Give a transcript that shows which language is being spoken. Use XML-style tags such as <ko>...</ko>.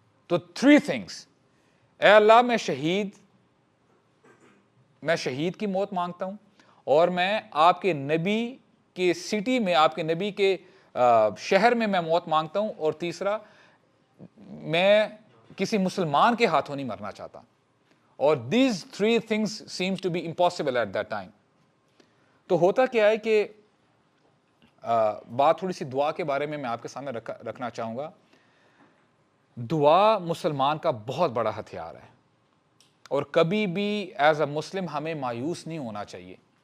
<ur>تو</ur> <en>3 things,</en> <ur>اے اللہ میں شہید کی موت مانگتا ہوں, اور میں آپ کے نبی کے سٹی میں, آپ کے نبی کے شہر میں موت مانگتا ہوں, اور تیسرا میں کسی مسلمان کے ہاتھوں نہیں مرنا چاہتا.</ur> <en>اور these 3 things seems to be impossible at that time.</en> <ur>تو ہوتا کیا ہے کہ بات تھوڑی سی دعا کے بارے میں آپ کے سامنے رکھنا چاہوں گا. دعا مسلمان کا بہت بڑا ہتھیار ہے, اور کبھی بھی</ur> <en>as a Muslim</en> <ur>ہمیں مایوس نہیں ہونا چاہیے.</ur>